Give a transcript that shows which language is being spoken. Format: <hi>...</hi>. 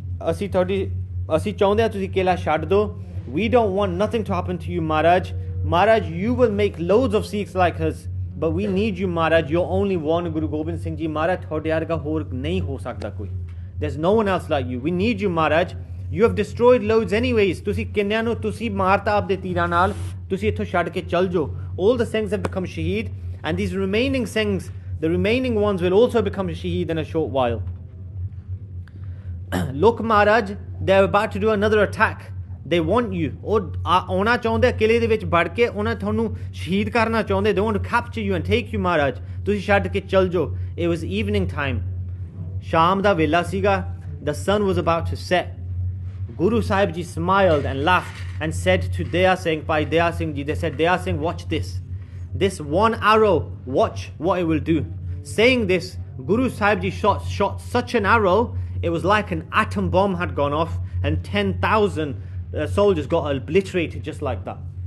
<pa>ਅਸੀਂ ਚਾਹੁੰਦੇ ਆ ਤੁਸੀਂ ਕਿਲਾ ਛੱਡ ਦਿਓ.</pa> <en>We don't want nothing to happen to you Maharaj. Maharaj, you will make loads of Sikhs like us, but we need you Maharaj. You're only one,</en> <pa>Guru Gobind Singh Ji Maharaj, ਤੁਹਾਡੇ ਵਰਗਾ ਹੋਰ ਨਹੀਂ ਹੋ ਸਕਦਾ ਕੋਈ.</pa> <en>There's no one else like you. We need you Maharaj. You have destroyed loads anyways.</en> <pa>ਤੁਸੀਂ ਕਿੰਨਿਆਂ ਨੂੰ ਤੁਸੀਂ ਮਾਰਤਾ ਆਪਦੇ ਤੀਰਾਂ ਨਾਲ, ਤੁਸੀਂ ਇੱਥੋਂ ਛੱਡ ਕੇ ਚੱਲ ਜਾਓ.</pa> <en>All the Singhs have become shaheed, and these remaining Singhs, the remaining ones will also become shaheed in a short while. Look Maharaj, they're about to do another attack. They want you.</en> <pa>ਆਉਣਾ ਚਾਹੁੰਦੇ ਕਿਲੇ ਦੇ ਵਿੱਚ ਵੜ ਕੇ ਉਹਨਾਂ ਤੁਹਾਨੂੰ ਸ਼ਹੀਦ ਕਰਨਾ ਚਾਹੁੰਦੇ.</pa> <en>They want to capture you and take you Maharaj.</en> <pa>ਤੁਸੀਂ ਛੱਡ ਕੇ ਚੱਲ ਜਾਓ.</pa> <en>It was evening time.</en> <pa>ਸ਼ਾਮ ਦਾ ਵੇਲਾ ਸੀਗਾ.</pa> <en>The sun was about to set. Guru Sahib Ji smiled and laughed and said to Daya Singh, Bhai Daya Singh Ji, they said, Daya Singh, watch this. This one arrow, watch what it will do. Saying this, Guru Sahib Ji shot such an arrow, it was like an atom bomb had gone off and 10,000 soldiers got obliterated just like that.</en>